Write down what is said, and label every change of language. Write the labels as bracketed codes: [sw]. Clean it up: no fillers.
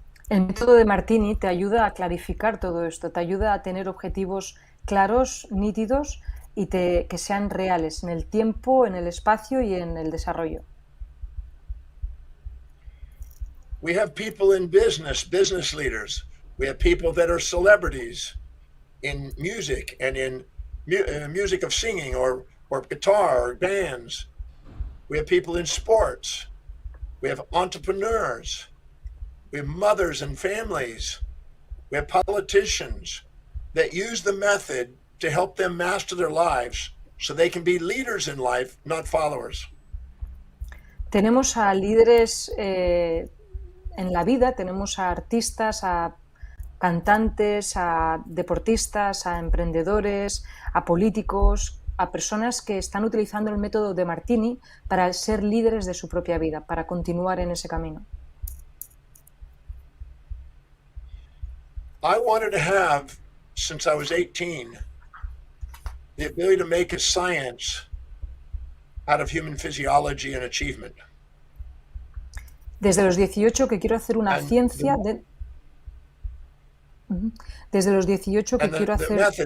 [es] El método de Martini te ayuda a clarificar todo esto, te ayuda a tener objetivos claros, nítidos y que sean reales en el tiempo, en el espacio y en el desarrollo. [en] We have people in business leaders. We have people that are celebrities in music and in music of singing or guitar or bands. We have people in sports. We have entrepreneurs. We have mothers and families. We have politicians that use the method to help them master their lives so they can be leaders in life, not followers. [es] Tenemos a líderes en la vida, tenemos a artistas, a cantantes, a deportistas, a emprendedores, a políticos, a personas que están utilizando el método de Martini para ser líderes de su propia vida, para continuar en ese camino. [en] I wanted to have, since I was 18, the ability to make a science out of human physiology and achievement. [es] Desde los 18 que quiero hacer una ciencia de... Desde los 18 que quiero hacer...